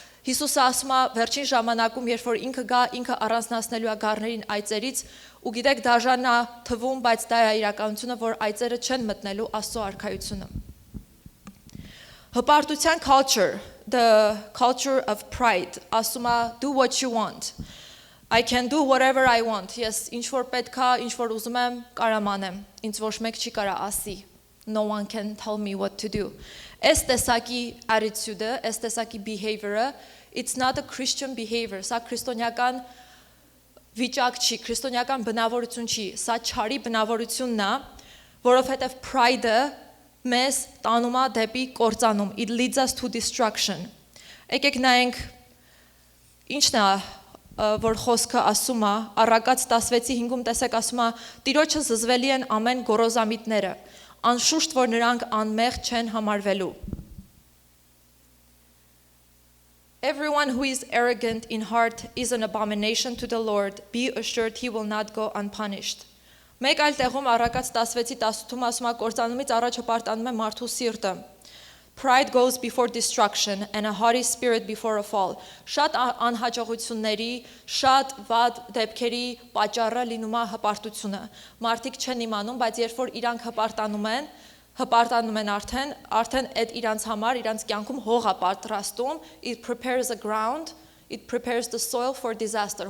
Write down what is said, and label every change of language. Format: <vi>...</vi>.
<hy>Հիսուսը ասում է վերջին ժամանակում, երբ որ ինքը գա, ինքը առանձնացնելու է գառներին այծերից, ու գիտեք դաժան է թվում, բայց դա է իրականությունը, որ այծերը չեն մտնելու Աստծո արքայությունը։ Հպարտության culture,</hy> <en>the culture of pride,</en> <hy>ասում է</hy> <en>do what you want. I can do whatever I want.</en> <hy>Ես ինչ որ պետք է, ինչ որ ուզում եմ, կարամ անեմ։ Ինձ ոչ մեկ չի կարա ասի.</hy> <en>No one can tell me what to do.</en> <hy>Այս տեսակի attitude-ը, այս տեսակի behavior-ը,</hy> <en>it's not a Christian behavior.</en> <hy>Սա քրիստոնեական վիճակ չի, քրիստոնեական բնավորություն չի, սա չարի բնավորությունն է, որովհետև pride-ը մեզ տանում է դեպի կործանում,</hy> <en>it leads us to destruction։</en> <hy>Եկեք նայենք ինչն է, որ խոսքը ասում է, Առակաց 16:5-ում տեսեք ասում է, Տիրոջը զզվելի են ամեն գոռոզամիտները, անշուշտ որ նրանք անմեղ չեն համարվելու։</hy> <en>Everyone who is arrogant in heart is an abomination to the Lord. Be assured he will not go unpunished.</en> <hy>Մեկ այլ տեղում Առակաց 16:18-ում ասում է կործանումից առաջ հպարտանում է մարդու սիրտը։</hy> <en>Pride goes before destruction and a haughty spirit before a fall.</en> <hy>Շատ անհաջողությունների, շատ վատ դեպքերի պատճառը լինում է հպարտությունը։ Մարդիկ չեն իմանում, բայց երբ որ իրանք հպարտանում են արդեն այդ իրանց համար, իրանց կյանքում հող է պատրաստում,</hy> <en>it prepares the ground, it prepares the soil for disaster.</en>